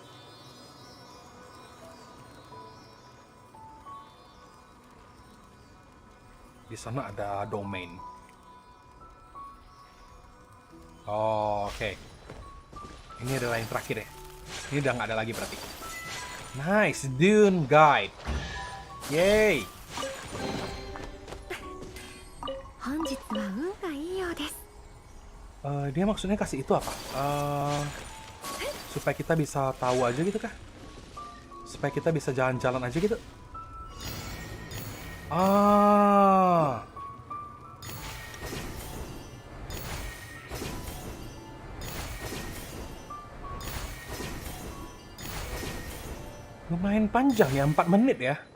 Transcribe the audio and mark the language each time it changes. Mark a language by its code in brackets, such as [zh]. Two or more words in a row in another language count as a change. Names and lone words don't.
[id] Di sana ada domain. Oh, oke. Ini adalah yang terakhir ya. Ini udah nggak ada lagi berarti. Nice, Dune Guide. Yay. [ja] 本日は運がいいようです。 [id] Dia maksudnya kasih itu apa? Supaya kita bisa tahu aja gitu kah? Supaya kita bisa jalan-jalan aja gitu? Ah. Lumayan panjang ya, 4 menit ya.